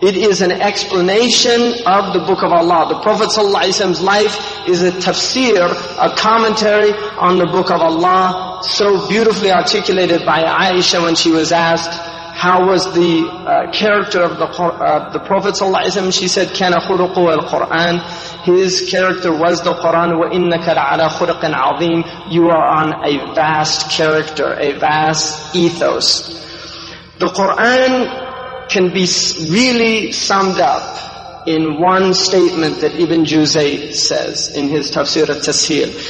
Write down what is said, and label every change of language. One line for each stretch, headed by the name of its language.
English: It is an explanation of the book of Allah. The Prophet ﷺ's life is a tafsir, a commentary on the book of Allah, so beautifully articulated by Aisha when she was asked, how was the character of the Prophet ﷺ?
Arabic: She said, كَانَ خُلُقُهُ الْقُرْآنِ.
English: His character was the Quran.
Arabic: وَإِنَّكَ لَعَلَى خُلُقٍ عَظِيمٍ.
English: You are on a vast character, a vast ethos. The Quran can be really summed up in one statement that Ibn Juzay says in his Tafsir al-Tasheel.